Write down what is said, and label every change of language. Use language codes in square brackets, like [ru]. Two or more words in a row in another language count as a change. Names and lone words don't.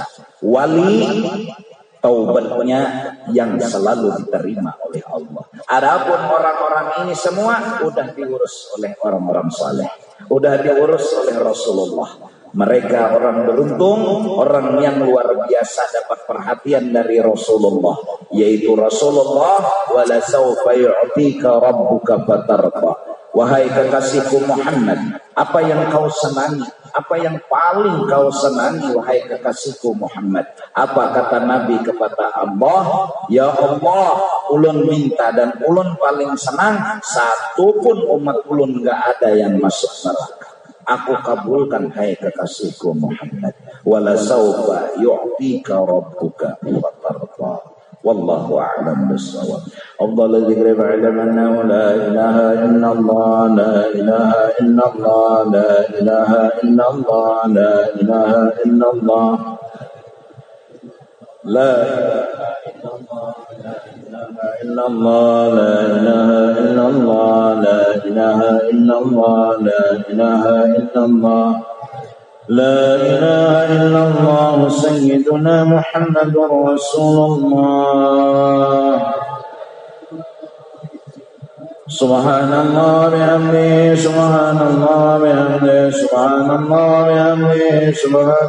[id] Wali taubatnya yang selalu diterima oleh Allah. Adapun orang-orang ini semua udah diurus oleh orang-orang saleh, udah diurus oleh Rasulullah. Mereka orang beruntung, orang yang luar biasa dapat perhatian dari Rasulullah, yaitu Rasulullah [ar] ولسوف يعطيك ربك فترضى. [id] Wahai kekasihku Muhammad, apa yang kau senangi? Apa yang paling kau senangi wahai kekasihku Muhammad? Apa kata Nabi kepada Allah? Ya Allah, ulun minta dan ulun paling senang satu pun umat ulun enggak ada yang masuk neraka. Aku kabulkan hai kekasihku Muhammad. [ar] ولسوف يعطيك ربك فترضى. والله أعلم بالصواب. أفضل الذكر بعد لا إله إلا الله، لا إله إلا الله، لا إله إلا الله، لا إله إلا الله، لا إله إلا الله، لا إله إلا الله، لا إله إلا الله، لا إله إلا الله, لا إله إلا الله سيدنا محمد رسول الله سبحان الله بحمده سبحان الله بحمده سبحان الله بحمده سبحان